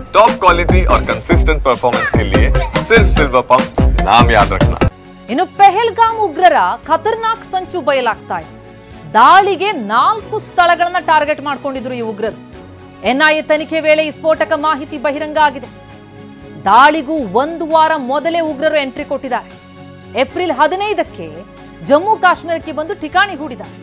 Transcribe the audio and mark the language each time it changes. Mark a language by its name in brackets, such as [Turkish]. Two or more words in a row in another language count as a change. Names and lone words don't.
[English] top quality [Hindi] और [English] consistent performance [Hindi] के लिए सिर्फ सिल्वर पंप नाम याद रखना। [Kannada] ಇನ್ನು ಪೆಹಲ್ಗಾಮ್ ಉಗ್ರರ ಖತರ್ನಾಕ್ ಸಂಚು ಬಯಲಾಗ್ತಾ ಇದೆ. ದಾಳಿಗೆ 4 ಸ್ಥಳಗಳನ್ನ ಟಾರ್ಗೆಟ್ ಮಾಡ್ಕೊಂಡಿದ್ರು ಈ ಉಗ್ರರು. ಎನ್ಐಎ ತನಿಖೆ ವೇಳೆ ಈ ಸ್ಫೋಟಕ ಮಾಹಿತಿ ಬಹಿರಂಗ ಆಗಿದೆ. ದಾಳಿಗೂ 1 ವಾರ ಮೊದಲೇ ಉಗ್ರರು ಎಂಟ್ರಿ ಕೊಟ್ಟಿದ್ದಾರೆ. ಏಪ್ರಿಲ್ 15ಕ್ಕೆ ಜಮ್ಮು ಕಾಶ್ಮೀರಕ್ಕೆ ಬಂದು ಠಿಕಾಣಿ ಹೂಡಿದ್ದಾರೆ.